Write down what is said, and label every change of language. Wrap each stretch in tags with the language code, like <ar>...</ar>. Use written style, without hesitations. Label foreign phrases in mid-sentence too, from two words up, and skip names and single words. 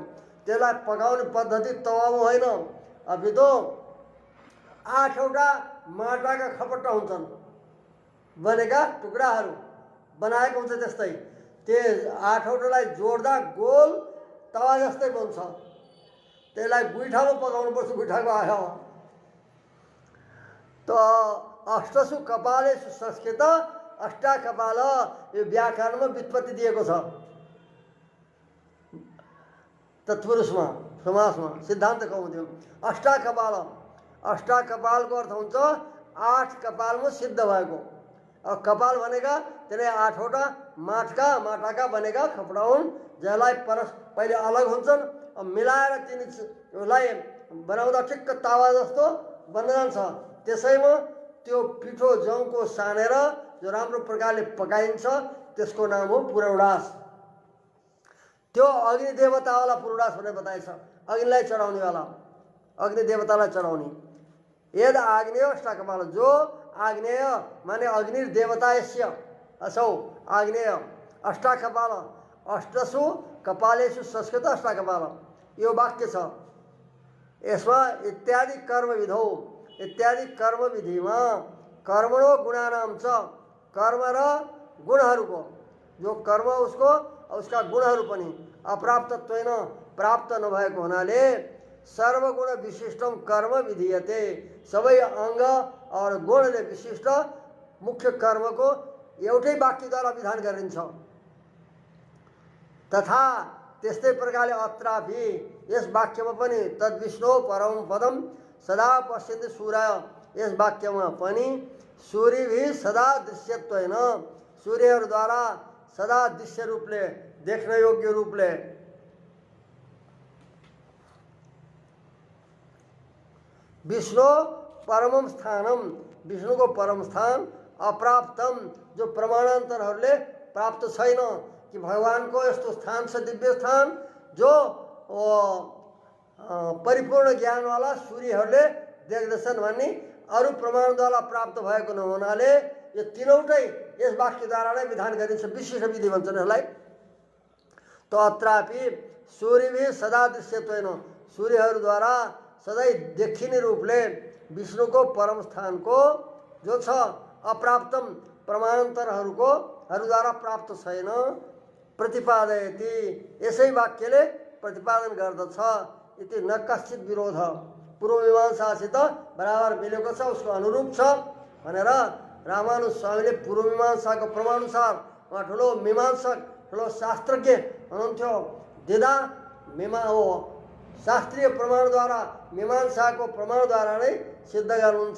<ne>त्यसलाई पकाउने पद्धति तवामा होइन, अपितो 8वटा माटाका खपट्टा हुन्छन् बनेका टुक्राहरू बनाएको हुन्छ। त्यस्तै त्यो 8वटालाई जोड्दा गोल तवा जस्तै बन्छ। त्यसलाई गुइठामा पकाउनुपर्छ, गुइठाको आयो। त</ne> <sa>अष्टसु कपालेषु संस्कृत अष्टा कपाल,</sa> <ne>यो व्याकरणमा व्युत्पत्ति दिएको छ। तत्पुरुषमा समासमा सिद्धान्त कौमुदीमा अष्टा कपाल, अष्टा कपालको अर्थ हुन्छ 8 कपालमा सिद्ध भएको। अब कपाल भनेका त्यसले 8वटा माटाका बनेका खपडा हुन्, जसलाई पहिले अलग हुन्छन्, अब मिलाएर तिनीलाई बनाउँदा ठिक्क तावा जस्तो बन्न जान्छ। त्यसैमा त्यो पिठो जौको सानेर जो राम्रो प्रकारले पकाइन्छ त्यसको नाम हो पुरोडास। त्यो अग्नि देवतावाला पूर्णास भनेर बताएछ। अग्निलाई चढाउनेवाला, अग्नि देवतालाई चढाउने।</ne> <sa>यद आग्नेय अष्टकपाल, जो आग्नेय माने अग्नि देवता यस्य असौ आग्नेय अष्टकपाल, अष्टसु कपालेषु संस्कृत अष्टकपाल,</sa> <ne>यो वाक्य छ। यसमा</ne> <sa>इत्यादि कर्म विधौ,</sa> <ne>इत्यादि कर्म विधिमा</ne> <sa>कर्मणो गुणानाम च,</sa> <ne>कर्म र गुणहरूको, जो कर्म उसको उसका गुणहरू पनि अप्राप्तत्वेन प्राप्त नभएको हुनाले</ne> <sa>सर्वगुण विशिष्टम कर्म विधीयते,</sa> <ne>सबै अङ्ग और गुणले विशिष्ट मुख्य कर्मको एउटै वाक्यद्वारा विधान गरिन्छ। तथा त्यस्तै प्रकारले अत्रापि यस वाक्यमा पनि</ne> <sa>तद्विष्णु परम पदम सदा पश्यन्ति सूर्य,</sa> <ne>यस वाक्यमा पनि</ne> <sa>सूर्य भी सदा दृश्यत्वेन,</sa> <ne>सूर्यहरूद्वारा सदा दृश्य रूपले, देख्न योग्य रूपले</ne> <sa>विष्णु परमम स्थानम,</sa> <ne>विष्णु को परम स्थान अप्राप्तम, जो प्रमाणान्तरहरूले प्राप्त छैन कि भगवान को यस्तो स्थान छ, दिव्य स्थान जो परिपूर्ण ज्ञानवाला सूर्यहरूले देख्दछन् भन्ने अरू प्रमाणद्वारा प्राप्त भएको नहुनाले यो तीनौटै यस वाक्यद्वारा नै विधान गरिन्छ, विशिष्ट विधि भन्छन् यसलाई। तो</ne> <sa>अत्रापि सूर्य भी सदा दृश्यत्वेन,</sa> <ne>सूर्यहरूद्वारा सधैँ देखिने रूपले विष्णुको परम स्थानको जो छ अप्राप्तम, प्रमाणान्तरहरूको हरूद्वारा प्राप्त छैन, प्रतिपादयति, यसै वाक्यले प्रतिपादन गर्दछ।</ne> <sa>इति न कश्चित विरोध,</sa> <ne>पूर्व मीमांसासित बराबर मिलेको छ, उसको अनुरूप छ भनेर रामानुज स्वामीले पूर्व मीमांसाको प्रमाणअनुसार, उहाँ ठुलो मीमांसक, ठुलो शास्त्रज्ञ हुनुहुन्थ्यो, दिदा मीमा हो शास्त्रीय प्रमाणद्वारा, मीमांसाको प्रमाणद्वारा नै सिद्ध गर्नुहुन्छ।</ne>